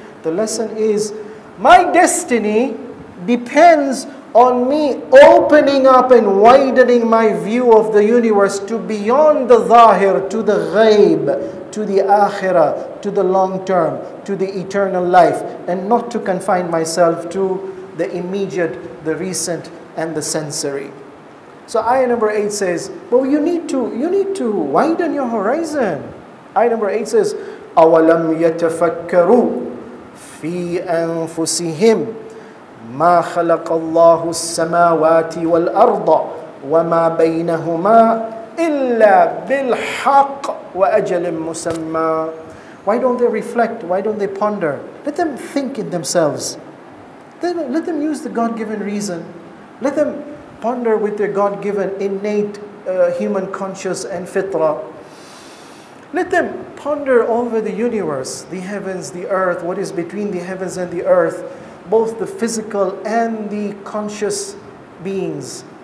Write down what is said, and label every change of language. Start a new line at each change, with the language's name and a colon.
English: The lesson is, my destiny depends on me opening up and widening my view of the universe to beyond the zahir, to the ghaib, to the akhirah, to the long term, to the eternal life, and not to confine myself to the immediate, the recent, and the sensory. So ayah number 8 says, well, you need to widen your horizon. Ayah number 8 says,
Arabic: أَوَلَمْ يَتَفَكَّرُوا فِي أَنفُسِهِمْ مَا خَلَقَ اللَّهُ السَّمَاوَاتِ وَالْأَرْضَ وَمَا بَيْنَهُمَا إِلَّا بِالْحَقِّ وَأَجَلٍ مُسَمَّى.
English: Why don't they reflect? Why don't they ponder? Let them think in themselves. Let them use the God-given reason. Let them ponder with their God-given innate human conscience and fitrah. Let them ponder over the universe, the heavens, the earth, what is between the heavens and the earth, both the physical and the conscious beings.